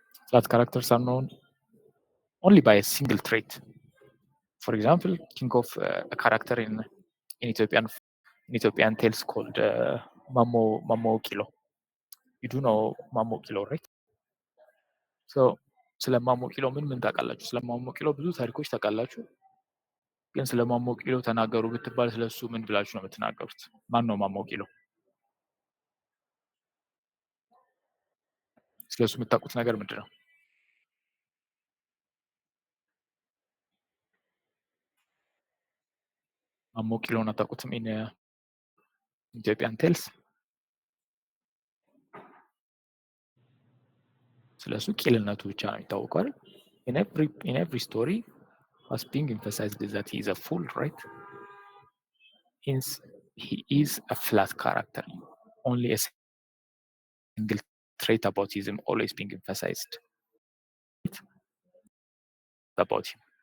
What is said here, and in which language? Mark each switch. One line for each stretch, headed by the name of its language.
English: Flat characters are known only by a single trait. For example, think of a character in Ethiopian tales called Mamo Kilo. You do know Mamo Kilo, right?
Amharic: So ስለ ማሞ ቂሎ ምን ታውቃላችሁ? ስለ ማሞ ቂሎ ብዙ ታሪኮች ታውቃላችሁ። ግን ስለ ማሞ ቂሎ ተናገሩ ብትባል ስለሱ ምን ብላችሁ ነው የምትናገሩት? ማን ነው ማሞ ቂሎ? ስለሱ የምታውቁት ነገር ምንድን ነው? ማሞ ቂሎን አታውቁትም?
English: ኢን ኢትዮጵያን ቴልስ
Amharic: ስለሱ ቂልነቱ ብቻ ነው የሚታወቀው አይደል?
English: In every story what's being emphasized is that he is a fool, right? Hence he is a flat character. Only a single trait about him always being emphasized about him.